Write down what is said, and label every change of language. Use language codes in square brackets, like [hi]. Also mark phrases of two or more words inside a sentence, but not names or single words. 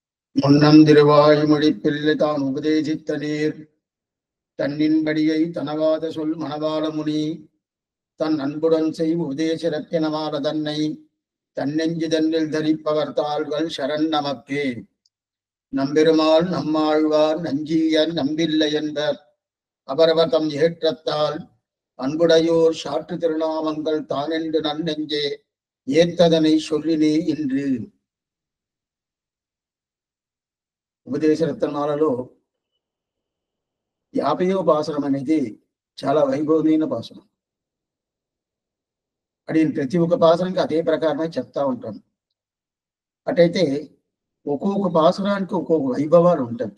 [ta] முன்னம் திருவாய்மொழி பிள்ளை தான் உபதேசித்த நீர் தன்னின்படியை தனவாத சொல் மணவாள முனி தன் அன்புடன் செய் உபதேச ரத்தினமால தன்னை தன்னெஞ்சு தன்னில் தரிப்பவர் தாள்கள் சரண் நமக்கே. நம்பெருமாள் நம்மாழ்வார் நஞ்சியன் நம்பில்லை என்பர் அபரவதம் ஏற்றத்தால் அன்புடையோர் சாற்று திருநாமங்கள் தானென்று நன்னெஞ்சே ஏத்ததனை சொல்லினே இன்று. [te] ఉపదేశ రత్నాలలో 50వ పాసురం అనేది చాలా వైభవమైన పాసురం. నేను ప్రతి ఒక్క పాసురానికి అదే ప్రకారమే చెప్తా ఉంటాను. అటైతే ఒక్కొక్క పాసురానికి ఒక్కొక్క వైభవాలు ఉంటుంది.